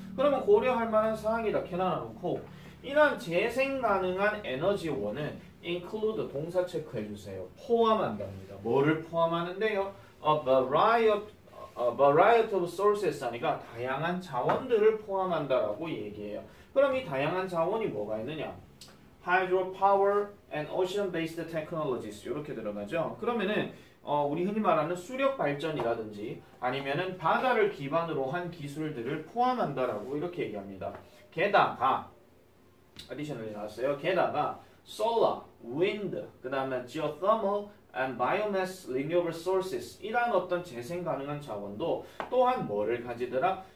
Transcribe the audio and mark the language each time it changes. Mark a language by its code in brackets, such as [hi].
[ko] 그러면 고려할 만한 사항이 이렇게 나눠놓고 이런 재생 가능한 에너지원은 include 동사 체크해 주세요. 포함한답니다. 뭐를 포함하는데요? [en] A variety of sources [ko] 하니까 다양한 자원들을 포함한다라고 얘기해요. 그럼 이 다양한 자원이 뭐가 있느냐? [en] hydropower and ocean-based technologies [ko] 이렇게 들어가죠. 그러면은 우리 흔히 말하는 수력 발전이라든지 아니면은 바다를 기반으로 한 기술들을 포함한다라고 이렇게 얘기합니다. 게다가 additionally 나왔어요. 게다가 [en] solar, wind, [ko] 그 다음에 [en] geothermal and biomass renewable sources [ko] 이란 어떤 재생 가능한 자원도 또한 뭐를 가지더라?